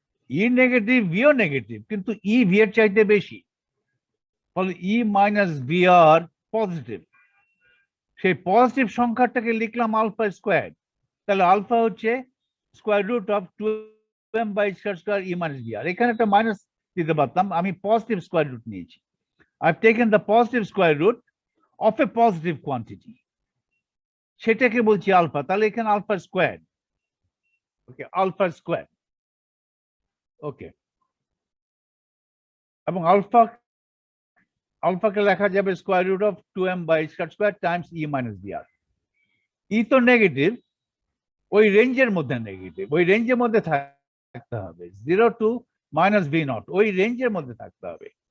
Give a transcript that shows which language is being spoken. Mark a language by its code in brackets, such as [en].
[bn] ই negative, ভিও negative, কিন্তু E V এর চাইতে বেশি, ফলে ই মাইনাস ভি আর পজিটিভ। সেই পজিটিভ সংখ্যাটাকে লিখলাম আলফা স্কোয়ার। তাহলে আলফা হচ্ছে square root of 2m/h² E minus V আর। এখানে একটা মাইনাস দিতে পারতাম, আমি পজিটিভ স্কোয়ার রুট নিয়েছি। [en] I've taken the positive square root of a positive quantity, [bn] সেটাকে বলছি আলফা। তাহলে এখানে আলফা স্কোয়ার, ওকে, আলফা স্কোয়ার। ওকে, এবং আলফাকে লেখা যাবে square root of 2m/h² Times E minus V আর। ই তো নেগেটিভ, ওই রেঞ্জের মধ্যে নেগেটিভ, ওই রেঞ্জের মধ্যে থাকতে হবে 0 টু মাইনাস ভি নট, ওই রেঞ্জের মধ্যে থাকতে হবে।